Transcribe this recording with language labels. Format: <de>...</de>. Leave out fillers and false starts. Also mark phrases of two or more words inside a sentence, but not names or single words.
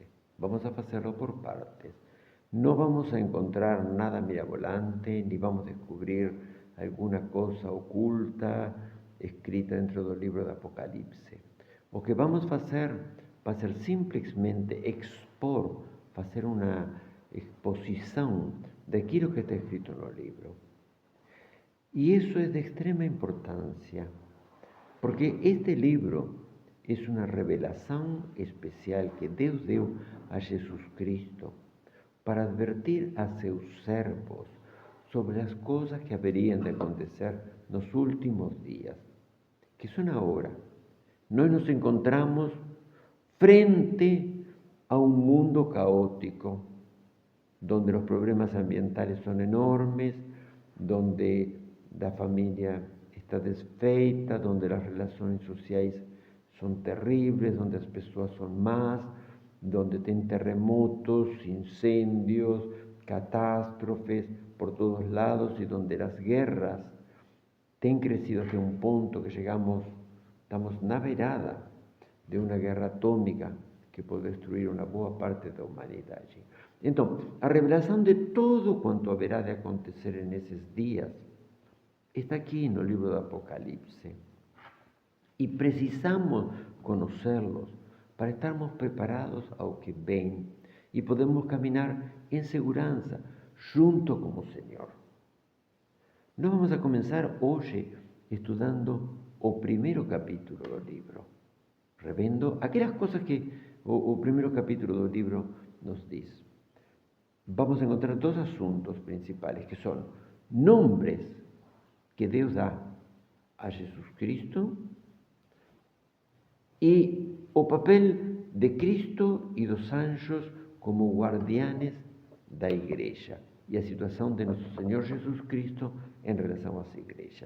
<pt>Vamos a fazê-lo por partes. Não vamos a encontrar nada mirabolante, nem vamos descobrir alguma coisa oculta escrita dentro do livro do Apocalipse. O que vamos fazer vai ser simplesmente expor, fazer uma exposição daquilo que está escrito no livro.</pt> <es>Y eso es de extrema importancia, porque este libro es una revelación especial que Dios dio a Jesucristo para advertir a</es> <pt>seus servos</pt> <es>sobre las cosas que haberían de acontecer</es> <pt>nos últimos</pt> <es>días, que son ahora.</es> <pt>Nós nos encontramos</pt> <es>frente a un mundo caótico, donde los problemas ambientales son enormes, donde la familia está desfeita, donde las relaciones sociais son terribles, donde</es> <pt>as pessoas são más,</pt> <es>donde tem terremotos, incendios, catástrofes por todos lados y donde las guerras têm crecido hasta un punto que estamos</es> <pt>na beirada</pt> <es>de una guerra atómica que</es> <pt>pode destruir</pt> <es>una</es> <pt>boa parte da humanidade. Então, a revelação de todo quanto haverá de acontecer nesses dias está aqui no livro do Apocalipse. E precisamos conhecê-los para estarmos preparados ao que vem e podemos caminhar em segurança junto com o Senhor. Nós vamos a começar hoje estudando o primeiro capítulo do livro, revendo aquelas coisas que o primeiro capítulo do livro nos diz.</pt> <es>Vamos a encontrar dos asuntos principales, que son nombres que</es> <pt>Deus dá a Jesus Cristo e o papel de Cristo e dos anjos como guardianes da igreja e a situação de nosso Senhor Jesus Cristo em relação às igrejas.</pt>